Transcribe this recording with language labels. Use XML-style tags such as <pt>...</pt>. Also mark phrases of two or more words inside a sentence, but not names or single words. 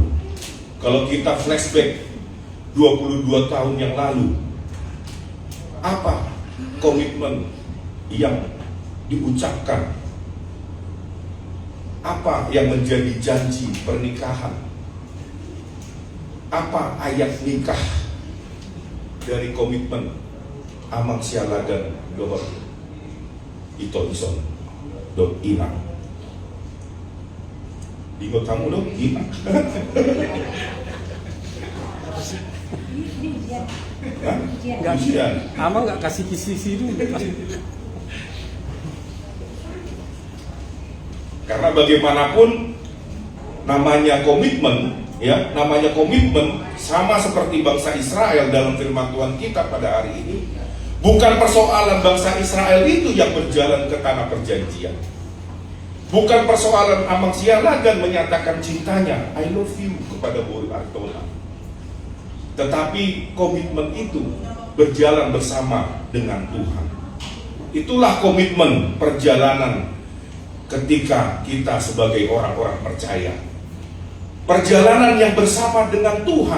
<id>Kalau kita flashback 22 tahun yang lalu, apa komitmen yang diucapkan? Apa yang menjadi janji pernikahan? Apa ayat nikah dari komitmen Amang Sialagan Dr. Ito Ison Dok Inang? Bingung kamu dong? Inang? Amang nggak kasih kisi dulu. Karena bagaimanapun namanya komitmen, ya, namanya komitmen sama seperti bangsa Israel dalam firman Tuhan kita pada hari ini. Bukan persoalan bangsa Israel itu yang berjalan ke tanah perjanjian. Bukan persoalan Amang Sialagan menyatakan cintanya,</id> <en>I love you,</en> <id>kepada Bu Artona. Tetapi komitmen itu berjalan bersama dengan Tuhan. Itulah komitmen perjalanan ketika kita sebagai orang-orang percaya. Perjalanan yang bersama dengan Tuhan.</id>